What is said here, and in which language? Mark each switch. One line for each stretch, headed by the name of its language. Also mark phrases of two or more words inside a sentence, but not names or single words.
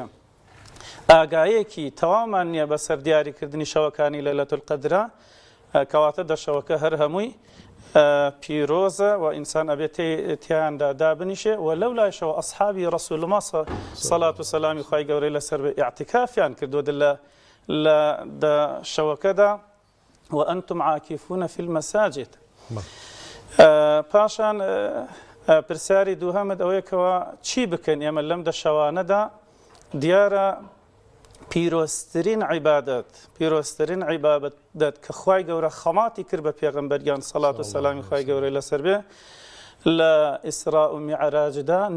Central Kurdish: ئاگایەکی تەوامان نییە بەسەر دیاریکردنی شەوەکانی لەیلەة القەدرە کەواتە دەشەوەکە هەر هەمووی پیرۆزە و ئینسان ئەبێت تیاندا دابنیشێ و لەو لایشەوە ئەصحابی ڕەسوولڵڵاه سەڵات و سەلامی خوای گەورەی لەسەر بێ ئیعتیکافیان کردووە لە شەوەکەدا
Arabic: وأنتم عاكفون في المساجد.
Central Kurdish: پاشان پرسیاری دووهەمت ئەوەیەکەوە چی بکەن ئێمە لەم دەشەوانەدا دیارە پیرۆستترین عیبادەت کە خوای گەورە خەماتی کرد بە پێغەمبەریان سەڵات و سەلامی خوای گەورەی لەسەر بێ لە ئیسرا و میعراجدا